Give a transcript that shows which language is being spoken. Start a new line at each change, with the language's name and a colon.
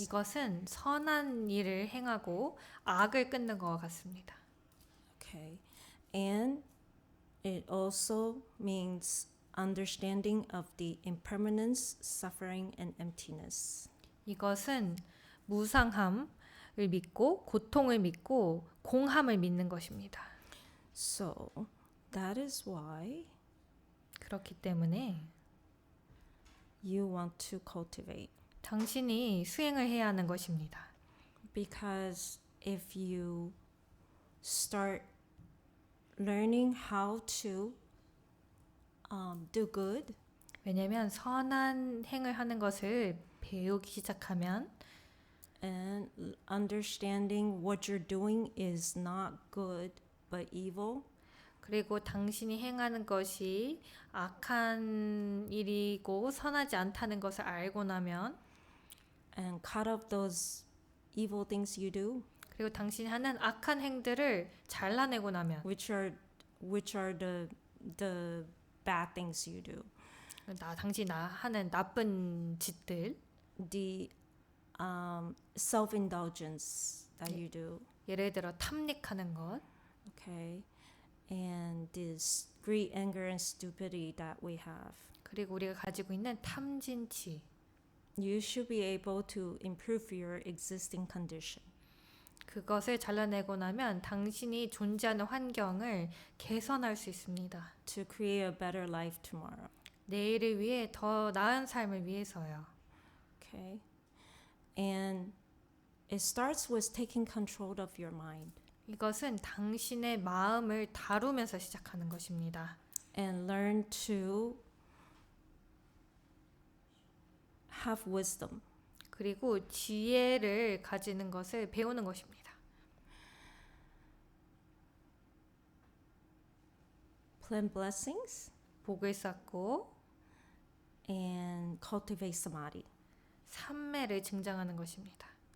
Korean: 이것은 선한 일을 행하고 악을 끊는 것과 같습니다.
English: Okay. And it also means understanding of the impermanence, suffering, and emptiness.
Korean: 이것은 무상함을 믿고 고통을 믿고 공함을 믿는 것입니다.
English: So that is why
Korean: 그렇기 때문에
English: you want to cultivate.
Korean: 당신이 수행을 해야 하는 것입니다.
English: Because if you start learning how to do good,
Korean: 왜냐하면 선한 행을 하는 것을 배우기 시작하면
English: and understanding what you're doing is not good but evil,
Korean: 그리고 당신이 행하는 것이 악한 일이고 선하지 않다는 것을 알고 나면
English: and cut off those evil things you do,
Korean: 그리고 당신이 하는 악한 행들을 잘라내고 나면
English: which are the bad things you do,
Korean: 당신이 하는 나쁜 짓들
English: the self-indulgence that you do,
Korean: 예를 들어 탐닉하는 것
English: okay, and this greed, anger, and stupidity that we have.
Korean: 그리고 우리가 가지고 있는 탐진치
English: You should be able to improve your existing condition.
Korean: 그것을 잘라내고 나면 당신이 존재하는 환경을 개선할 수 있습니다.
English: To create a better life tomorrow.
Korean: 내일을 위해 더 나은 삶을 위해서요.
English: Okay. And it starts with taking control of your mind
Korean: 이것은 당신의 마음을 다루면서 시작하는 것입니다.
English: and learn to have wisdom.
Korean: 그리고 지혜를 가지는 것을 배우는 것입니다.
English: Plant blessings
Korean: 복을 쌓고
English: and cultivate samadhi.
Korean: 삼매를 증장하는 것입니다.